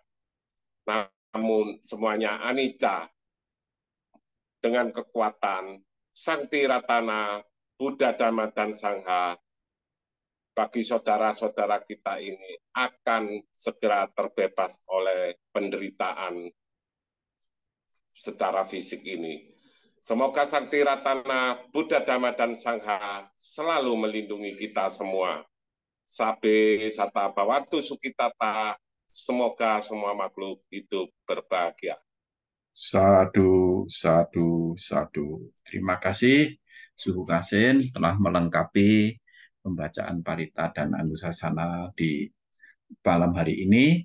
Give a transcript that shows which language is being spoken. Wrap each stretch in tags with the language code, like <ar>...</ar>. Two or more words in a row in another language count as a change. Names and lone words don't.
<id>Namun semuanya anicca dengan kekuatan Sang Tiratana, Buddha, Dhamma, dan Sangha bagi saudara-saudara kita ini akan segera terbebas oleh penderitaan secara fisik ini. Semoga Sang Tiratana, Buddha, Dhamma, dan Sangha selalu melindungi kita semua.</id> <pi>Sabe sata bhavantu sukitata,</pi> <id>semoga semua makhluk hidup berbahagia.</id> <pi>Sadu, sadu, sadu.</pi> <id>Terima kasih Suhu Kasin telah melengkapi pembacaan Parita dan Anusasana di malam hari ini.</id>